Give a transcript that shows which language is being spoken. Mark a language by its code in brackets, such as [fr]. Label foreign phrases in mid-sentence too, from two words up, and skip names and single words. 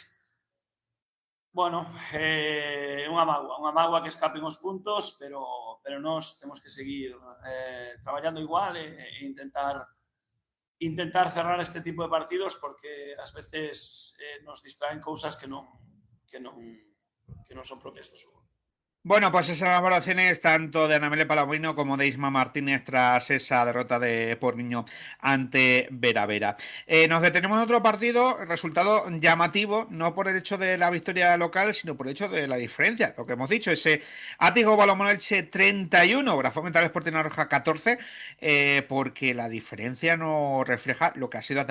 [gl] Bueno, unha mágoa que escapen os puntos, pero nós temos que seguir traballando igual e intentar cerrar este tipo de partidos, porque ás veces nos distraen cousas que non son propias do xogo. [es] Bueno, pues esas valoraciones tanto de Ana Belén Palomino como de Isma Martínez tras esa derrota de Porriño ante Veravera. Nos detenemos en otro partido, resultado llamativo, no por el hecho de la victoria local, sino por el hecho de la diferencia. Lo que hemos dicho, ese Ático Balonmano Elche 31, Grafo Mental Sporting La Roja 14, porque la diferencia no refleja lo que ha sido la